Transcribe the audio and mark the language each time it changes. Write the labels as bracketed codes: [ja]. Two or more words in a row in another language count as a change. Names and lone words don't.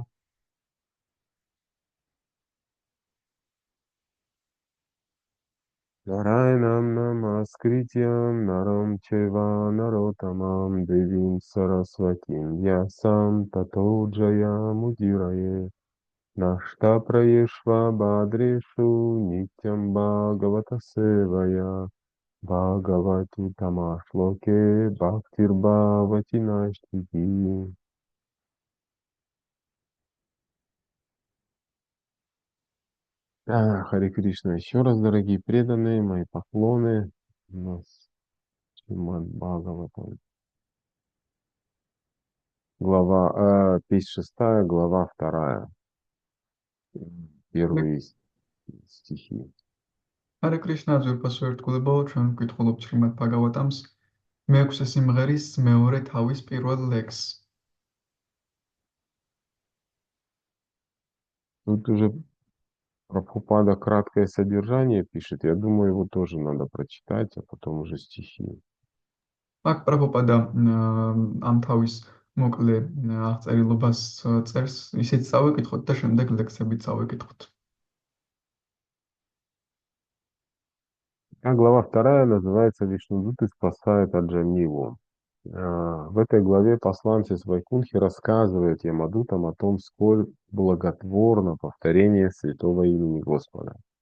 [sa] नारायणं नमस्कृत्यं नरं चैव नरोत्तमम् देवीं सरस्वतीं व्यासं ततो जयमुदीरये नष्ट प्रायेष्व बद्रेषु नित्यं भागवत सेवया भगवति तमश्लोके भक्तिर् भवति नष्टिति. [ru] Харе Кришна. Еще раз, дорогие преданные, мои поклоны. У нас Шримад Бхагаватам. Глава 56, глава 2. Первые стихи. [ka] Hare Krishna ძვირფასო ერთგულებო, ჩვენ ვკითხულობთ შრიმად ბჰაგავატამს მეექვსე სიმღერის მეორე თავის პირველ ლექსს. [ru] Тут уже Прабхупада краткое содержание пишет. Я думаю, его тоже надо прочитать, а потом уже стихи. [ka] აქ პრაბჰუპადა ამ თავის მოკლე აღწერილობას წერს, ისიც წავიკითხოთ და შემდეგ ლექსებიც წავიკითხოთ. [ru] А глава 2 называется «Вишнудуты спасают Аджамилу». В этой главе посланцы с Вайкунхи рассказывают Ямадутам о том, сколь благотворно повторение святого имени Господа.